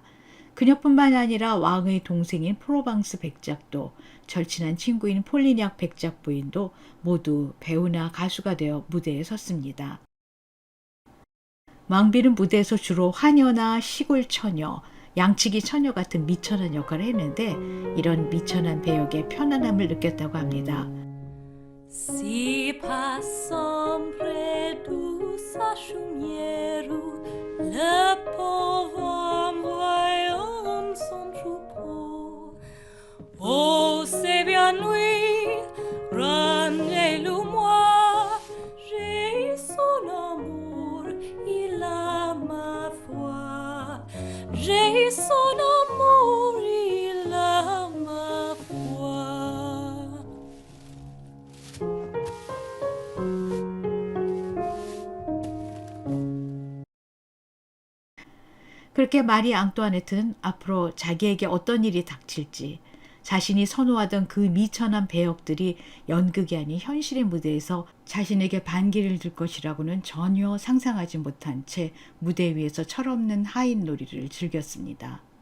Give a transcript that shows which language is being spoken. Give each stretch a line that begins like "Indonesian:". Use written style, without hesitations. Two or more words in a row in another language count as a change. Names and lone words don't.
Korean: 그녀뿐만 아니라 왕의 동생인 프로방스 백작도, 절친한 친구인 폴리냑 백작 부인도 모두 배우나 가수가 되어 무대에 섰습니다. 왕비는 무대에서 주로 화녀나 시골 처녀, 양치기 처녀 같은 미천한 역할을 했는데 이런 미천한 배역의 편안함을 느꼈다고 합니다.
French: Si passant près de sa chaumière, le pauvre voyant son troupeau. Oh, c'est bien lui, rendez-le-moi, j'ai son amour, il a ma foi. J'ai son amour, il a ma foi.
Korean: 그렇게 마리 앙뚜아네트는 앞으로 자기에게 어떤 일이 닥칠지, 자신이 선호하던 그 미천한 배역들이 연극이 아닌 현실의 무대에서 자신에게 반기를 들 것이라고는 전혀 상상하지 못한 채 무대 위에서 철없는 하인 놀이를 즐겼습니다.